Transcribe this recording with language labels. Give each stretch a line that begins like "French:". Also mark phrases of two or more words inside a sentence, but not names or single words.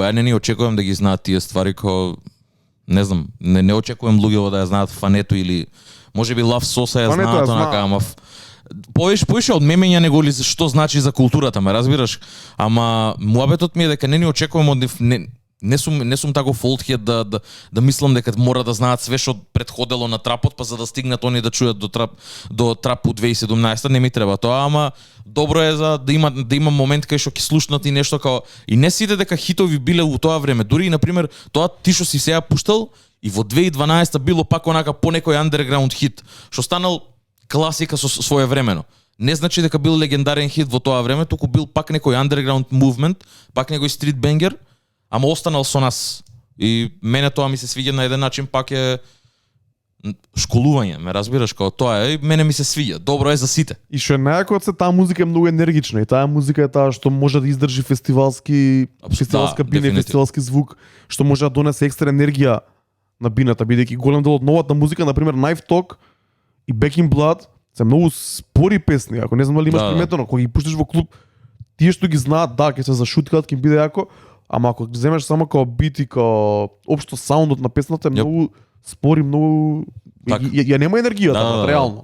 Macedonian: Ја не очекувам да ги знаат тие ствари кои не знам, не очекувам луѓето да ја знаат Фането или можеби Лав Соса ја Фането ја знаат онака, знаа. ама поише од мемења него ли што значи за културата, ме разбираш? Ама муабетот ми е дека не очекувам од нив, не сум таков
English: old head
Macedonian: да мислам дека мора да знаат све што претходело на трапот, па за да стигнат они да чујат до трап у 2017, не ми треба тоа, ама добро е за да има момент кај што ќе слушнат и нешто као и не сите дека хитови биле у тоа време. Дури и на пример тоа ти што си сега пуштал и во 2012 било пак онака по некој underground хит што станал класика со своевремено. Не значи дека бил легендарен хит во тоа време, туку бил пак некој
English: underground movement,
Macedonian: пак некој
English: street banger,
Macedonian: ама останал со нас. И мене тоа ми се свиѓа на еден начин, пак е школување, ме разбираш, као тоа е, и мене ми се свиѓа. Добро е за сите. И што е најако од се, таа музика е многу енергична и таа музика е таа што може да издржи фестивалска бина и фестивалски звук, што може да донесе екстра енергија на бината, бидејќи голем дел од новата музика, на пример Knife Talk и Back in Blood, се многу спори песни, ако не знам дали имаш приметено, кога ги пуштиш во клуб, тие што ги знаат, да, ќе се зашуткаат, ќе биде јако, ама ако ги земеш само као бит и као општо саундот на песната е многу спори, многу ја нема енергијата, реално.